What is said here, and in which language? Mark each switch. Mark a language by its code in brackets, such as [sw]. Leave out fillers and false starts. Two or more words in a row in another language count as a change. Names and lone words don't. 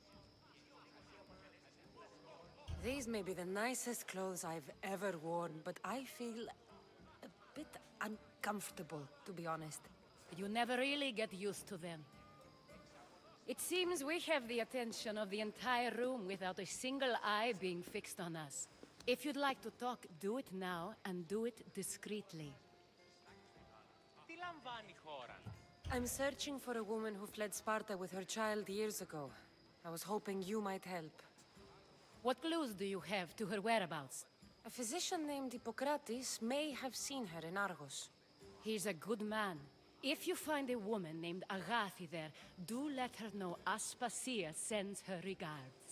[en] These may be the nicest clothes I've ever worn, but I feel a bit uncomfortable, to be honest. You never really get used to them. It seems we have the attention of the entire room without a single eye being fixed on us. If you'd like to talk, do it now, and do it discreetly. [el] Τι λαμβάνει η χώρα? [en] I'm searching for a woman who fled Sparta with her child years ago. I was hoping you might help. What clues do you have to her whereabouts? A physician named Hippocrates may have seen her in Argos. He's a good man. If you find a woman named Agathi there, do let her know Aspasia sends her regards.